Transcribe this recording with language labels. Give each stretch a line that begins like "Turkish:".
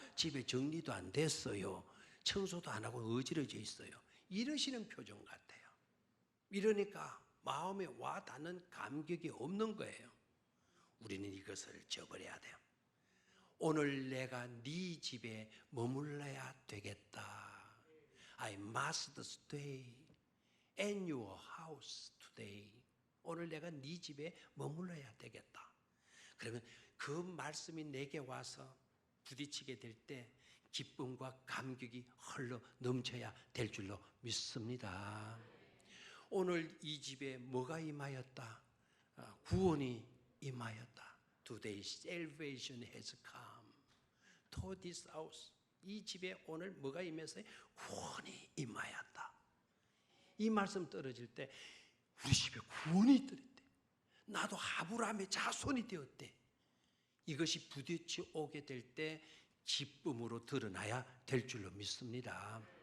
Korean: 집에 정리도 안 됐어요. 청소도 안 하고 어지러져 있어요. 이러시는 표정 같아요. 이러니까 마음에 와 닿는 감격이 없는 거예요. 우리는 이것을 저버려야 돼요. 오늘 내가 네 집에 머물러야 되겠다.
English: I must stay in your house today.
Korean: 오늘 내가 네 집에 머물러야 되겠다. 그러면 그 말씀이 내게 와서 부딪히게 될 때 기쁨과 감격이 흘러 넘쳐야 될 줄로 믿습니다. 오늘 이 집에 뭐가 임하였다? 구원이 임하였다.
English: Today salvation has come to this house.
Korean: 이 집에 오늘 뭐가 임해서 구원이 임하였다. 이 말씀 떨어질 때 우리 집에 구원이 떨어졌대. 나도 아브라함의 자손이 되었대. 이것이 부딪혀 오게 될 때 기쁨으로 드러나야 될 줄로 믿습니다.